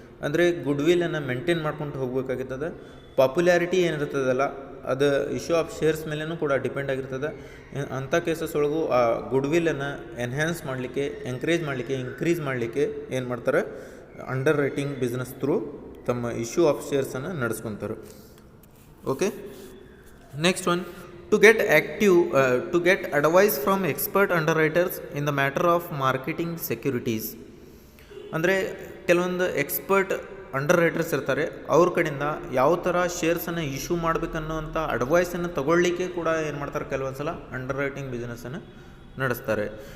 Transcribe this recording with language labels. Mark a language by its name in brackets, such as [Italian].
[Kannada] ಅಂದರೆ good villain maintain ಮಾಡ್ಕೊಂಡು ಹೋಗ್ಬೇಕಾಗಿರ್ತದೆ. Popularity ಏನಿರ್ತದಲ್ಲ ಅದು ಇಶ್ಯೂ ಆಫ್ ಶೇರ್ಸ್ ಮೇಲೂ ಕೂಡ ಡಿಪೆಂಡ್ ಆಗಿರ್ತದೆ. ಅಂಥ ಕೇಸಸ್ ಒಳಗೂ ಆ ಗುಡ್ ವಿಲ್ಲನ್ನು ಎನ್ಹ್ಯಾನ್ಸ್ ಮಾಡಲಿಕ್ಕೆ, ಎಂಕರೇಜ್ ಮಾಡಲಿಕ್ಕೆ, ಇನ್ಕ್ರೀಸ್ ಮಾಡಲಿಕ್ಕೆ ಏನು ಮಾಡ್ತಾರೆ, ಅಂಡರ್ ರೈಟಿಂಗ್ ಬಿಸ್ನೆಸ್ ಥ್ರೂ ತಮ್ಮ issue of ಶೇರ್ಸನ್ನು ನಡೆಸ್ಕೊತಾರೆ. [English] Okay, next one, to get advice from expert underwriters in the matter of marketing securities. [Kannada] ಅಂದರೆ ಕೆಲವೊಂದು ಎಕ್ಸ್ಪರ್ಟ್ ಅಂಡರ್ ರೈಟರ್ಸ್ ಇರ್ತಾರೆ, ಅವ್ರ ಕಡೆಯಿಂದ ಯಾವ ಥರ ಶೇರ್ಸನ್ನು ಇಶ್ಯೂ ಮಾಡಬೇಕನ್ನುವಂಥ ಅಡ್ವೈಸನ್ನು ತಗೊಳ್ಳಿಕ್ಕೆ ಕೂಡ ಏನು ಮಾಡ್ತಾರೆ, ಕೆಲವೊಂದು ಸಲ ಅಂಡರ್ ರೈಟಿಂಗ್ ಬಿಸ್ನೆಸ್ಸನ್ನು ನಡೆಸ್ತಾರೆ.